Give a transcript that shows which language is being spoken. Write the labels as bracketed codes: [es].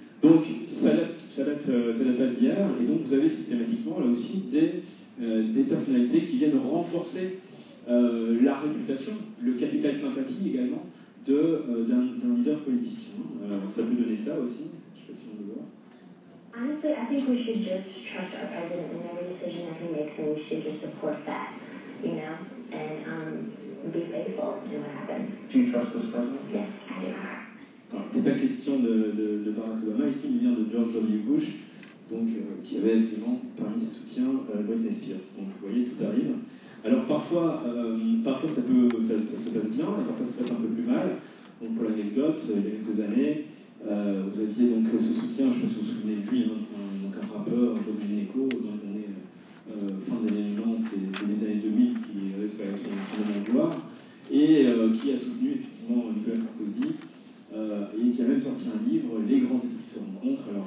[fr] Donc ça date pas d'hier, et donc vous avez systématiquement là aussi des personnalités qui viennent renforcer la réputation, le capital sympathie également, d'un leader politique. Alors ça peut donner ça aussi, je ne sais pas si on veut voir. [en] Honestly, I think we should just trust our president in every decision that he makes, and we should just support that, you know, and be faithful to what happens. Do you trust this president? Yes, I do. [fr] Alors, c'est pas question de Barack Obama ici, mais vient de George W. Bush, donc qui avait effectivement parmi ses soutiens Britney Spears. Donc vous voyez, tout arrive. Alors parfois ça se passe bien, et parfois ça se passe un peu plus mal. Donc pour la anecdote, il y a quelques années, vous aviez donc ce soutien, je ne sais pas si vous vous souvenez de lui, hein, c'est un rappeur, Bob Gineco, dans les années fin des années 90 et des années 2000, qui reste avec son nom de gloire, et qui a soutenu effectivement Nicolas Sarkozy, et qui a même sorti un livre, Les grands esprits se rencontrent.